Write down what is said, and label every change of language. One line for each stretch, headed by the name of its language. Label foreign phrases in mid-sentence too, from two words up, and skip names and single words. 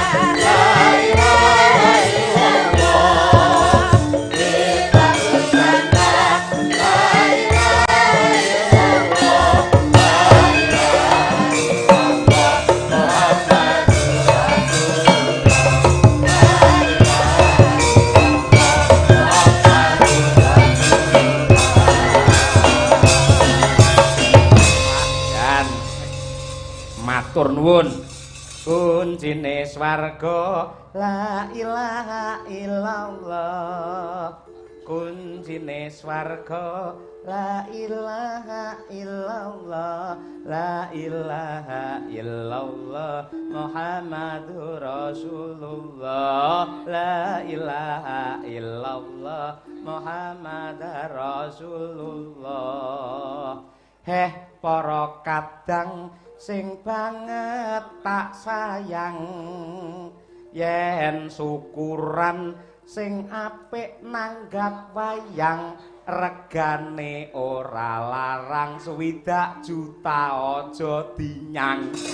Arabic: لا إله إلا الله
Indonesian: kita berjannah
Arabic: لا إله إلا الله لا إله إلا الله محمد رسول الله لا إله إلا الله محمد رسول الله.
Javanese: Matur nuwun kuncine swarga la
Arabic: إله إلا الله
Javanese: kuncine swarga
Arabic: لا إله إلا الله لا إله إلا الله محمد رسول الله لا إله إلا الله محمد رسول الله.
Javanese: para kadang sing banget tak sayang yen syukuran sing apik nanggap wayang regane ora larang 20 juta aja dinyang.